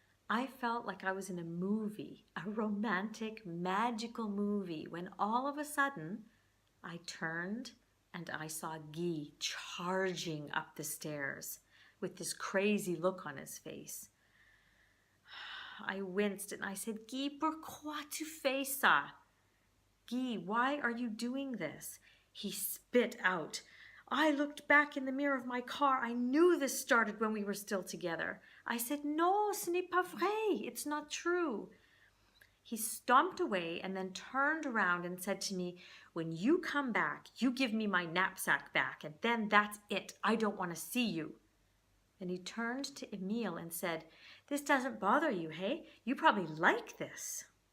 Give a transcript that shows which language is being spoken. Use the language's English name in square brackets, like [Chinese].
[English] I felt like I was in a movie, a romantic, magical movie, when all of a sudden I turned and I saw Guy charging up the stairs with this crazy look on his face. I winced and I said, Guy, [French] pourquoi tu fais ça? [English] Guy, why are you doing this? He spit out. I looked back in the mirror of my car. I knew this started when we were still together. I said, no, [French] ce n'est pas vrai. [English] It's not true. He stomped away and then turned around and said to me, when you come back, you give me my knapsack back, and then that's it. I don't want to see you. And he turned to Emil and said, this doesn't bother you, hey? You probably like this.